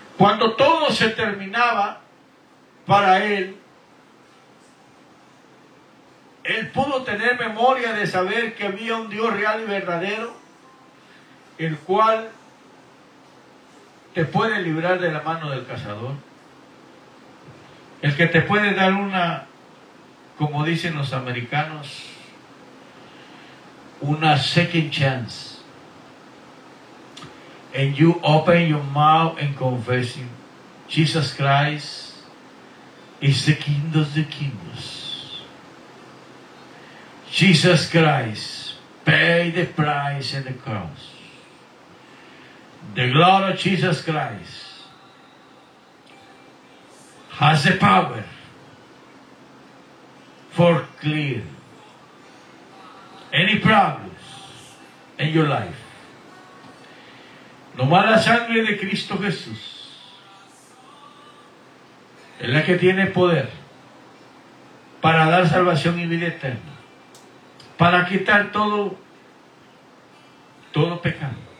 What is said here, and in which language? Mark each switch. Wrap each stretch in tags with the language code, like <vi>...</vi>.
<es>Cuando todo se terminaba para él, él pudo tener memoria de saber que había un Dios real y verdadero, el cual te puede librar de la mano del cazador, el que te puede dar una, como dicen los americanos, una</es> <en>second chance. And you open your mouth and confessing, Jesus Christ is the King of the Kings. Jesus Christ paid the price in the cross. The glory of Jesus Christ has the power for clear any problems in your life.</en> <es>Nomás la sangre de Cristo Jesús es la que tiene poder para dar salvación y vida eterna, para quitar todo pecado.</es>